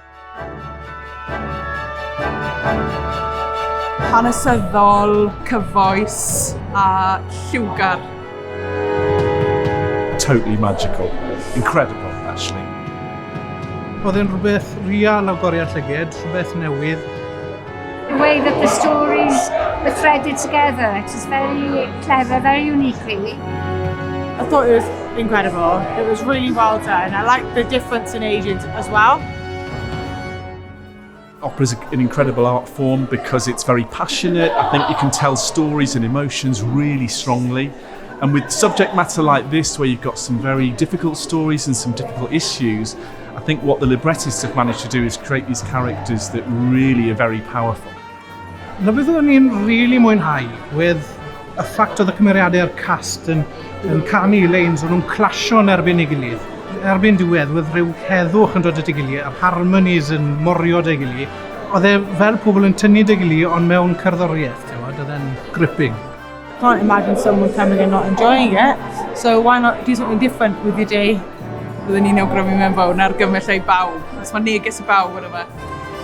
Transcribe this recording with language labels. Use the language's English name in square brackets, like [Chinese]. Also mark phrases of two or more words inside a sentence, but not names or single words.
[Welsh] Hanesyddol, cyfoes a lliwgar. [English] Totally magical. Incredible, actually. [Welsh] Oedd e'n rhywbeth real o goriad llyged, rhywbeth newydd. [English] The way that the stories were threaded together, it was very clever, very unique really. I thought it was incredible. It was really well done. I liked the difference in ages as well. Opera is an incredible art form because it's very passionate. I think you can tell stories and emotions really strongly. And with subject matter like this, where you've got some very difficult stories and some difficult issues, I think what the librettists have managed to do is create these characters that really are very powerful. [Welsh] Na beth o'n i'n really mwynhau, with y ffact oedd y cymeriadau'r cast yn canu leins, o'n nhw'n clasio yn erbyn ei gilydd. Erbyn diwedd, oedd rhyw heddwch yn dod at ei gilydd, a harmonies yn morio at ei gilydd. Oedd e fel pobl yn tynnu at ei gilydd, ond mewn cerddoriaeth, oedd e'n gripping. [English] Can't imagine someone coming and not enjoying it. So why not do something different with your day? [Welsh] Byddwn ni'n awgrymu mewn fawr na'r gymell ei bawb. Os mae neges y bawb, whatever.